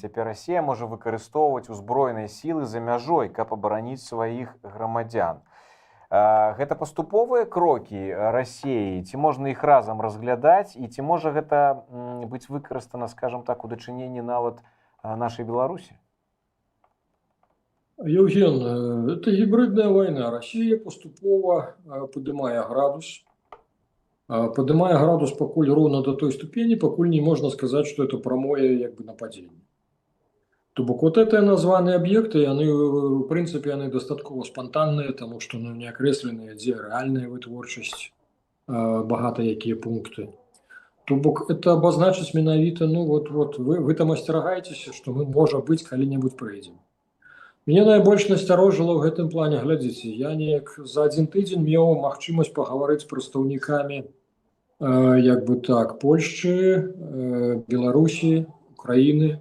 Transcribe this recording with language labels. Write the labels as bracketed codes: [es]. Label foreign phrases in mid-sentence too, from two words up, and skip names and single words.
[be] Цяпер Расія можа выкарыстоўваць узброеныя сілы за мяжой, каб абараніць сваіх грамадзян. Гэта паступовыя крокі Расіі, ці можна іх разам разглядаць, і ці можа гэта быць выкарыстана, скажам так, у дачыненні нават нашай Беларусі? Евген, [ru] это гибридная война. Россия поступова поднимая градус. Поднимая градус покуль ровно до той ступени, покуль не можно сказать, что это прамое як бы нападение. То бок вот это названные объекты, они, в принципе, они дастаткова спонтанные, потому что ну, не окресленные, где реальная вытворчасць, багато якія пункты. [be] То бок [ru] это обозначить [be] менавіта, ну вот вы там асцерагаецеся, что мы, можа быть, калі-небудзь прыйдзем. Мне найбольш насцярожыла ў гэтым плане, глядзіце, я неяк за адзін тыдзень меў магчымасць пагаварыць з прадстаўнікамі як бы так, Польшчы, Беларусі, Украіны.